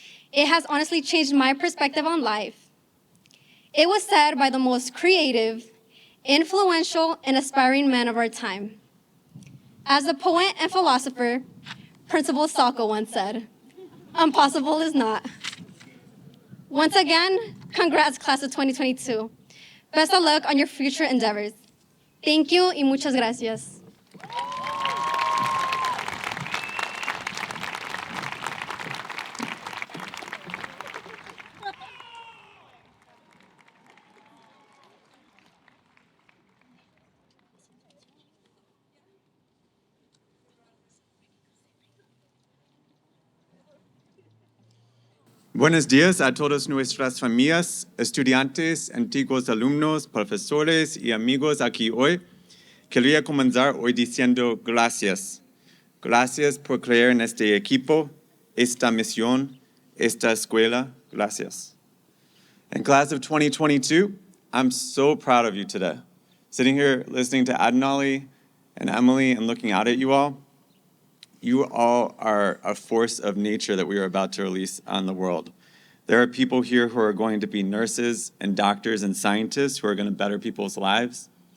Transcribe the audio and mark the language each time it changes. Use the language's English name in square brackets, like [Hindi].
[English] It has honestly changed my perspective on life. It was said by the most creative, influential, and aspiring man of our time. As the poet and philosopher, Principal Salko once said, "Impossible is not." Once again, congrats, class of 2022. Best of luck on your future endeavors. Thank you [Spanish] y muchas gracias. Buenos días a todas nuestras familias, estudiantes, antiguos alumnos, profesores y amigos aquí hoy. Quería comenzar hoy diciendo gracias. Gracias por creer en este equipo, esta misión, esta escuela. Gracias. [English] And class of 2022, I'm so proud of you today. Sitting here listening to Adnali and Emily and looking out at you all are a force of nature that we are about to release on the world. There are people here who are going to be nurses and doctors and scientists who are going to better people's lives.